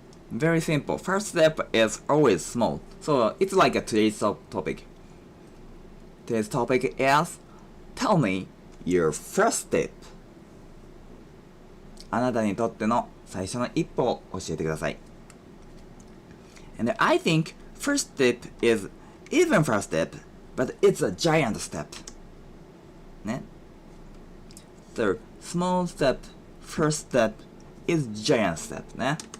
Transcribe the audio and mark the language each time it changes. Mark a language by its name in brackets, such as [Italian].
[English] Very simple. First step is always small. So it's like today's topic. Today's topic is tell me your first step. [Japanese] あなたにとっての最初の一歩を教えてください。 [English] And I think first step is even first step, but it's a giant step. ね。So small step, first step is giant step ね。